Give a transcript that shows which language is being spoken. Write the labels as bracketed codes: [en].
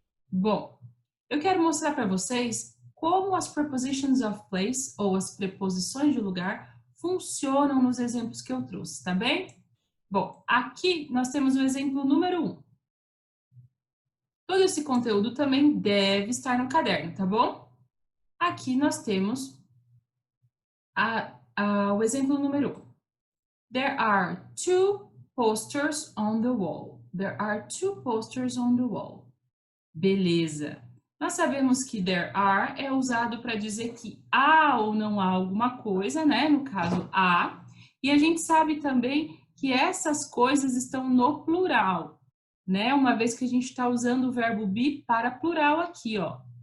[pt] Bom, eu quero mostrar para vocês como as [en] prepositions of place, [pt] ou as preposições de lugar, funcionam nos exemplos que eu trouxe, tá bem? Bom, aqui nós temos o exemplo número 1. Todo esse conteúdo também deve estar no caderno, tá bom? Aqui nós temos o exemplo número 1. [en] There are 2 posters on the wall. There are 2 posters on the wall. [pt] Beleza. Nós sabemos que there are é usado para dizer que há ou não há alguma coisa, né? No caso, há. E a gente sabe também que essas coisas estão no plural, né? Uma vez que a gente está usando o verbo be para plural aqui, ó.